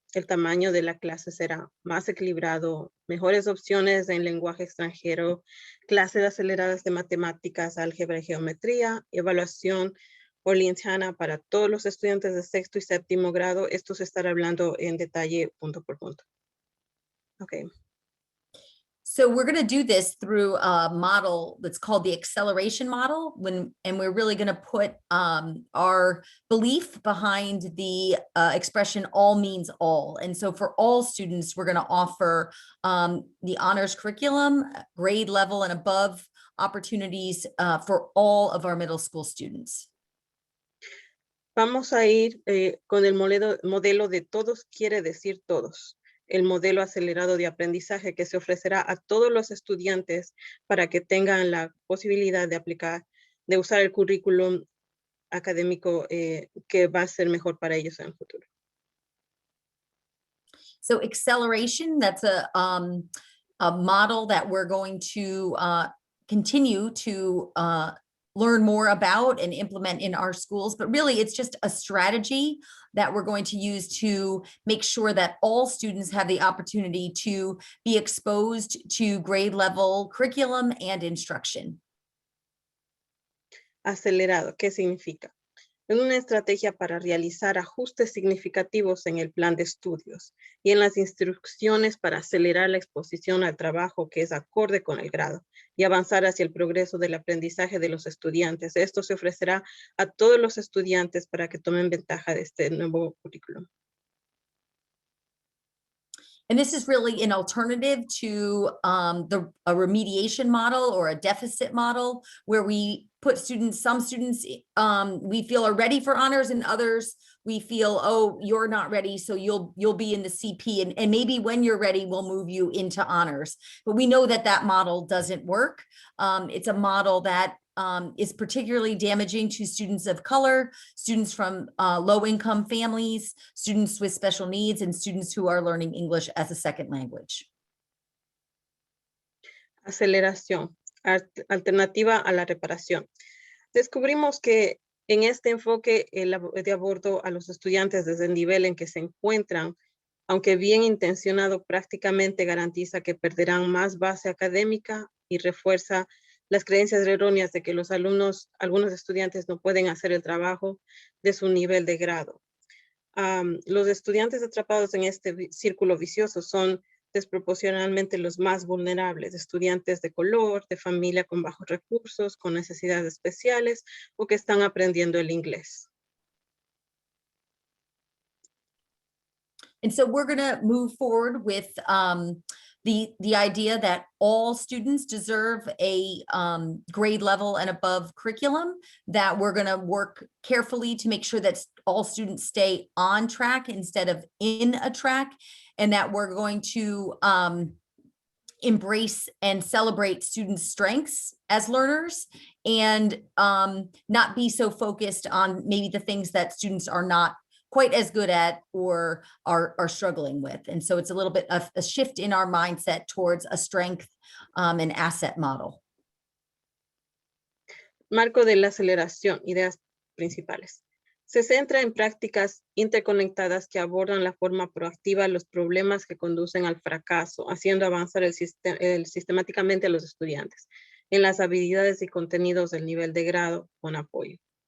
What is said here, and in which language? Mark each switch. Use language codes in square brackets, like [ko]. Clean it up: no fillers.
[es] El tamaño de la clase será más equilibrado, mejores opciones en lenguaje extranjero, clases aceleradas de matemáticas, álgebra y geometría, evaluación booleana para todos los estudiantes de 6º y 7º grado. Esto se estará hablando en detalle punto por punto. [en] Okay. So we're going to do this through a model that's called the acceleration model, and we're really going to put our belief behind the expression all means all. And so for all students, we're going to offer the honors curriculum, grade level and above opportunities for all of our middle school students. [es] Vamos a ir con el modelo de todos quiere decir todos. El modelo acelerado de aprendizaje que se ofrecerá a todos los estudiantes para que tengan la posibilidad de aplicar, de usar el currículum académico que va a ser mejor para ellos en el futuro. [en] So acceleration, that's a model that we're going to continue to learn more about and implement in our schools, but really it's just a strategy that we're going to use to make sure that all students have the opportunity to be exposed to grade level curriculum and instruction. [es] Acelerado, ¿qué significa? Es una estrategia para realizar ajustes significativos en el plan de estudios y en las instrucciones para acelerar la exposición al trabajo que es acorde con el grado y avanzar hacia el progreso del aprendizaje de los estudiantes. Esto se ofrecerá a todos los estudiantes para que tomen ventaja de este nuevo currículum. [en] And this is really an alternative to a remediation model or a deficit model where we put students, some students we feel are ready for honors and others we feel, oh, you're not ready, so you'll be in the CP and maybe when you're ready, we'll move you into honors. But we know that that model doesn't work. It's a model that is particularly damaging to students of color, students from low-income families, students with special needs, and students who are learning English as a second language. [es] Aceleración, alternativa a la reparación. Descubrimos que en este enfoque de abordo a los estudiantes desde el nivel en que se encuentran, aunque bien intencionado, prácticamente garantiza que perderán más base académica y refuerza las creencias erróneas de que algunos estudiantes no pueden hacer el trabajo de su nivel de grado. Los estudiantes atrapados en este círculo vicioso son desproporcionalmente los más vulnerables, estudiantes de color, de familia con bajos recursos, con necesidades especiales o que están aprendiendo el inglés. [en] And so we're going to move forward with the idea that all students deserve a grade level and above curriculum, that we're going to work carefully to make sure that all students stay on track instead of in a track, and that we're going to embrace and celebrate students' strengths as learners and not be so focused on maybe the things that students are not quite as good at or are struggling with. And so it's a little bit of a shift in our mindset towards a strength and asset model. [es] Marco de la aceleración, ideas principales. Se centra en prácticas interconectadas que abordan la forma proactiva los problemas que conducen al fracaso, haciendo avanzar sistemáticamente a los estudiantes en las habilidades y contenidos del nivel de grado con apoyo.